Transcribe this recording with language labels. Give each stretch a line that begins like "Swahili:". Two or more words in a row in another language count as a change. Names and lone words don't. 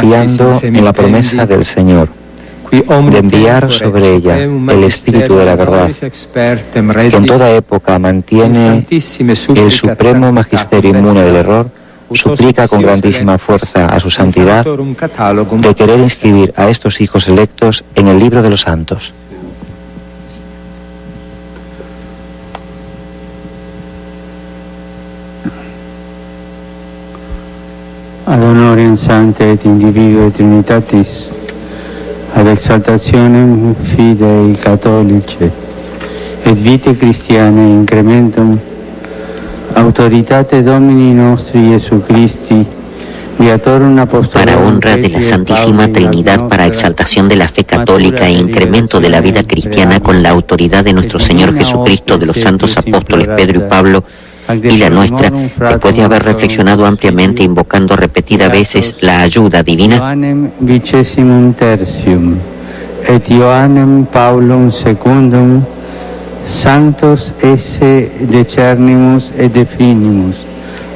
Spanish: confiando en la promesa del Señor de enviar sobre ella el Espíritu de la verdad, que en toda época mantiene el supremo magisterio inmune del error, suplica con grandísima fuerza a su santidad de querer inscribir a estos hijos electos en el libro de los santos.
Latin: Ad honorem sanctae et individue Trinitatis, ad exaltationem fidei catholicae, et vitae Christianae incrementum, autoritate Domini nostri Jesu Christi,
Spanish: para honra de la Santísima Trinidad, para exaltación de la fe católica e incremento de la vida cristiana con la autoridad de nuestro Señor Jesucristo, de los santos apóstoles Pedro y Pablo, y la nuestra, después de haber reflexionado ampliamente, invocando repetidas veces la ayuda divina,
Latin: Ioannem vicesimum tertium, et Ioannem Paulum secundum, Sanctos esse decernimus et definimus,